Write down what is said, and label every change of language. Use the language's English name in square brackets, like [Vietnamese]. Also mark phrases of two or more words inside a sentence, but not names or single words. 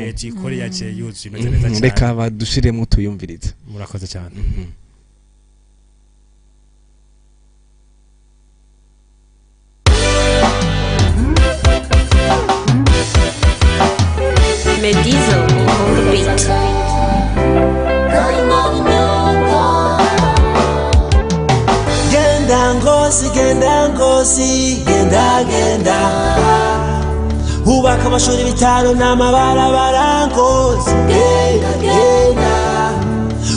[Kinyarwanda] ikore yaje yuzu imeze neza cyane reka badushiremo tuyumvirize murakoze cyane [English] Medizo on the beat. [Rundi] Genda ngozi genda hubaka amashuri bitaro n'amabarabara ngozi genda